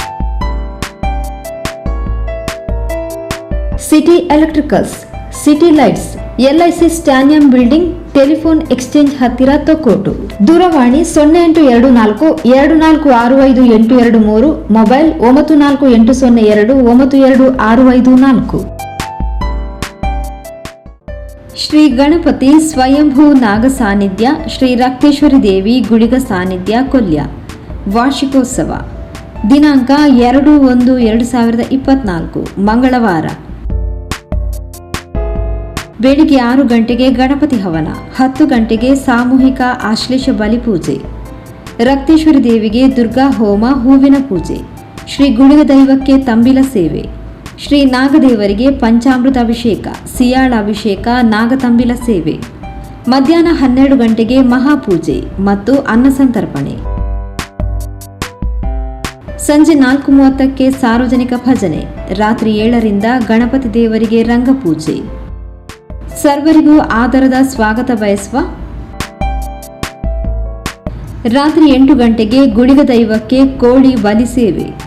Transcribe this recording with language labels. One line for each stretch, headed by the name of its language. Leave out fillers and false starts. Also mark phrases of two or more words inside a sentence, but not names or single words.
Kannada: ಸಿಟಿ ಎಲೆಕ್ಟ್ರಿಕಲ್ಸ್, ಸಿಟಿ ಲೈಟ್ಸ್, LIC ಸ್ಟ್ಯಾನಿಯಂ ಬಿಲ್ಡಿಂಗ್,
English: telephone exchange
Kannada: ಹತ್ತಿರ ತೊಕ್ಕೋಟು. ದೂರವಾಣಿ 0824 2465 ಮೊಬೈಲ್ 9480 92654. ಶ್ರೀ ಗಣಪತಿ ಸ್ವಯಂಭೂ ನಾಗ ಸಾನ್ನಿಧ್ಯ ಶ್ರೀ ರಕ್ತೇಶ್ವರಿ ದೇವಿ ಗುಳಿಗ ಸಾನ್ನಿಧ್ಯ ಕೊಲ್ಯ ವಾರ್ಷಿಕೋತ್ಸವ ದಿನಾಂಕ 2/1/2024 ಮಂಗಳವಾರ. ಬೆಳಿಗ್ಗೆ 6 ಗಂಟೆಗೆ ಗಣಪತಿ ಹವನ, 10 ಗಂಟೆಗೆ ಸಾಮೂಹಿಕ ಆಶ್ಲೇಷ ಬಲಿಪೂಜೆ, ರಕ್ತೇಶ್ವರಿ ದೇವಿಗೆ ದುರ್ಗಾ ಹೋಮ, ಹೂವಿನ ಪೂಜೆ, ಶ್ರೀ ಗುಳಿಗ ದೈವಕ್ಕೆ ತಂಬಿಲ ಸೇವೆ, ಶ್ರೀ ನಾಗದೇವರಿಗೆ ಪಂಚಾಮೃತ ಅಭಿಷೇಕ, ಸಿಯಾಳ ಅಭಿಷೇಕ, ನಾಗತಂಬಿಲ ಸೇವೆ. ಮಧ್ಯಾಹ್ನ 12 ಗಂಟೆಗೆ ಮಹಾಪೂಜೆ ಮತ್ತು ಅನ್ನಸಂತರ್ಪಣೆ. ಸಂಜೆ 4:30ಕ್ಕೆ ಸಾರ್ವಜನಿಕ ಭಜನೆ. ರಾತ್ರಿ 7ರಿಂದ ಗಣಪತಿ ದೇವರಿಗೆ ರಂಗಪೂಜೆ. ಸರ್ವರಿಗೂ ಆದರದ ಸ್ವಾಗತ ಬಯಸುವ. ರಾತ್ರಿ 8 ಗಂಟೆಗೆ ಗುಳಿಗ ದೈವಕ್ಕೆ ಕೋಳಿ ಬಲಿ ಸೇವೆ.